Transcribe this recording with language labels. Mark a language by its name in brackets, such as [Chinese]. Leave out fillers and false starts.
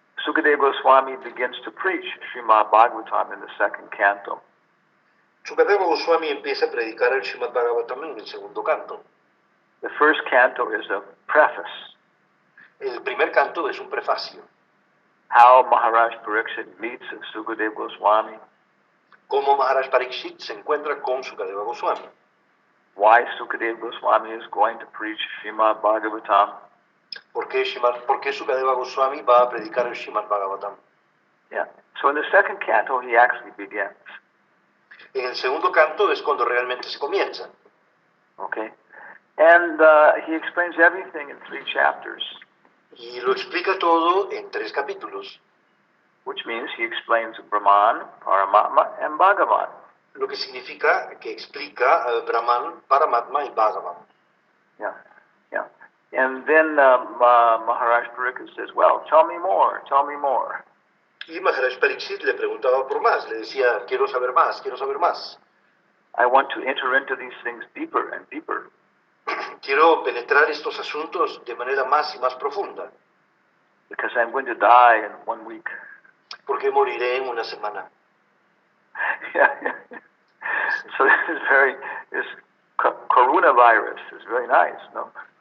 [English] Sukadeva Swami begins to preach Srimad Bhagavatam in the second canto. [Spanish] Sukadeva Goswami empieza a predicar el Srimad Bhagavatam en el segundo canto. [English] The first canto is a preface. [Spanish] El primer canto es un prefacio. [English] How Maharaj Pariksit meets Sukadeva Goswami. [Spanish] Cómo Maharaj Pariksit se encuentra con Sukadeva Goswami. [English] Why Sukadeva Goswami is going to preach Srimad Bhagavatam. [Spanish] ¿Por qué Sukadeva Goswami va a predicar el Srimad Bhagavatam? Yeah. [English] So in the second canto, he actually begins. [Spanish] En el segundo canto es cuando realmente se comienza. [English] Okay? And he explains everything in 3 chapters, [Spanish] Y lo explica todo en 3 capítulos, [English] which means he explains Brahman, Paramatma, and Bhagavan. [Spanish] lo que significa que explica Brahman, Paramatma y Bhagavan. Yeah, yeah. [English] And then Maharaj Pariksit says, well, tell me more, tell me more. [Spanish] Y Maharaj Pariksit le preguntaba por más, le decía, quiero saber más, quiero saber más. [English] I want to enter into these things deeper and deeper. [Spanish] Quiero penetrar estos asuntos de manera más y más profunda, [English] Because I'm going to die in 1 week. [Spanish] porque moriré en una semana. Yeah, yeah. [English] So this coronavirus is very nice, no?